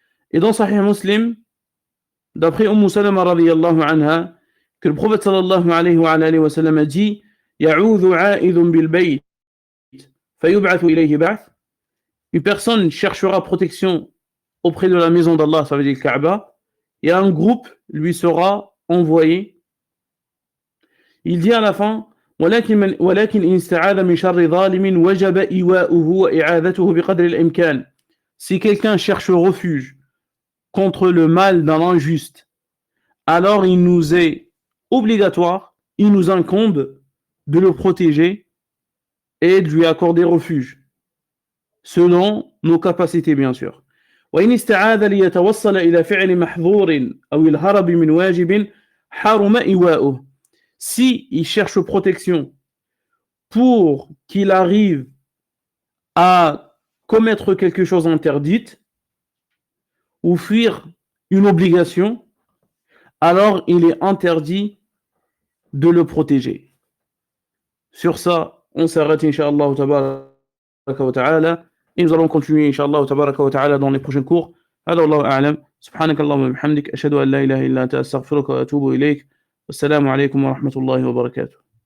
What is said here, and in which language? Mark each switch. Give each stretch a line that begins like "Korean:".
French: Et dans Sahih Muslim, d'après Salama radiyallahu anha, que le prophète sallallahu alayhi wa sallam a dit
Arabic: يعوذ عائذ بالبيت فيبعث إليه بعث.
French: Une personne cherchera protection auprès de la maison d'Allah, ça veut dire le Kaaba, et un groupe lui sera envoyé. Il dit à la fin
Arabic: ولكن إن استعاذ من شر ظالم وجب إيواؤه وإعاذته بقدر الإمكان.
French: Si quelqu'un cherche refuge contre le mal d'un injuste, alors il nous est obligatoire, il nous incombe de le protéger et de lui accorder refuge, selon nos capacités bien sûr.
Arabic: وإن استعاذ ليتوصل إلى فعل محظور أو الهرب من واجب حرم إيواؤه.
French: Si il cherche protection pour qu'il arrive à commettre quelque chose d'interdite ou fuir une obligation, alors il est interdit de le protéger. Sur ça, on s'arrête, Inch'Allah tabaraka wa ta'ala, et nous allons continuer, Inch'Allah tabaraka wa ta'ala, dans les prochains cours.
Arabic: هذا والله أعلم. سبحانك اللهم وبحمدك أشهد أن لا إله إلا أنت أستغفرك وأتوب إليك. والسلام عليكم ورحمة الله وبركاته.